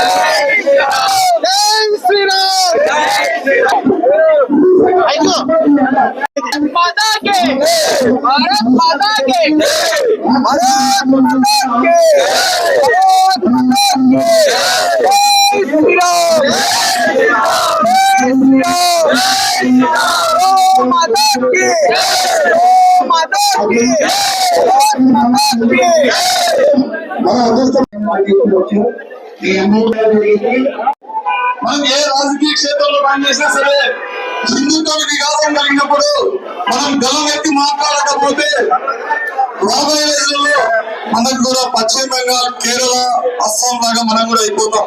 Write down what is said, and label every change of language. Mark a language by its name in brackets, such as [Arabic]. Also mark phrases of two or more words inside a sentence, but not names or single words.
[Hindi] जय श्री राम माता के भारत माता के भारत माता के भारत माता के जय श्री राम जय श्री राम ओ माता के ओ माता के माता के [Telugu] మనం ఏ రాజకీయ క్షేత్రంలో పనిచేసినా సరే హిందుత్వ వికాసం కలిగినప్పుడు మనం గలం ఎత్తి మాట్లాడకపోతే రాబోయే రోజుల్లో మనకు కూడా పశ్చిమ బెంగాల్ కేరళ అస్సాం లాగా మనం కూడా అయిపోతాం.